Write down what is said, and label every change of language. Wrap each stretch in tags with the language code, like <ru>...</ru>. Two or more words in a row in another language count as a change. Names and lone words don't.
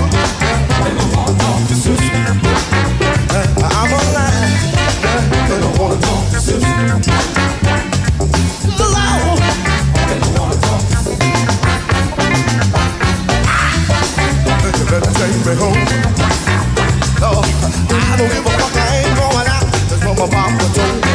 <en>Make 'em wanna talk to sister. I'm alive. Make 'em wanna talk to sister. Cool out. Make 'em wanna talk to sister. You better take me home. No, I don't give a fuck, I ain't going out. That's what my mama told me.</en>